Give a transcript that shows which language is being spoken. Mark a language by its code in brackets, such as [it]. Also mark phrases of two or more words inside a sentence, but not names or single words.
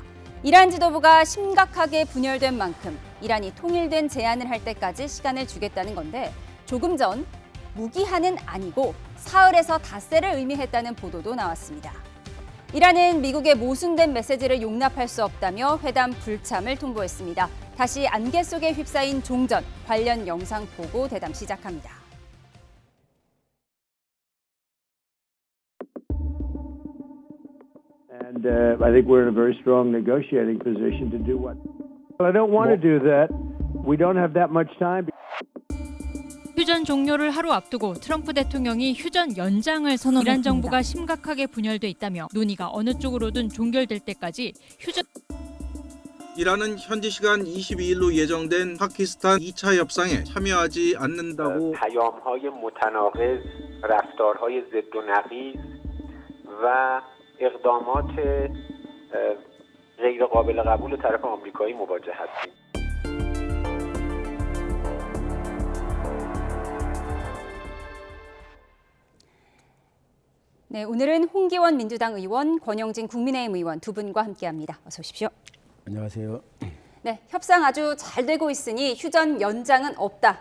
[ko] 이란 지도부가 심각하게 분열된 만큼 이란이 통일된 제안을 할 때까지 시간을 주겠다는 건데 조금 전 무기한은 아니고 사흘에서 닷새를 의미했다는 보도도 나왔습니다. 이란은 미국의 모순된 메시지를 용납할 수 없다며 회담 불참을 통보했습니다. 다시 안개 속에 휩싸인 종전, 관련 영상 보고 대담 시작합니다. [en] And I think we're in a very strong negotiating position to do what. Well, I don't want to do that. We don't have that much time. [ko] 휴전 종료를 하루 앞두고 트럼프 대통령이 휴전 연장을 선언했습니다. 이란 정부가 심각하게 분열돼 있다며 논의가 어느 쪽으로든 종결될 때까지 휴전. 이란은 현지 시간 22일로 예정된 파키스탄 2차 협상에 참여하지 않는다고 [fa] پیام‌های متناقض، رفتارهای ضد و نقیض و اقدامات غیر قابل قبول طرف آمریکایی مواجه هستیم. [ko] 네, 오늘은 홍기원 민주당 의원, 권영진 국민의힘 의원 두 분과 함께합니다. 어서 오십시오. 안녕하세요. 네, 협상 아주 잘 되고 있으니 휴전 연장은 없다.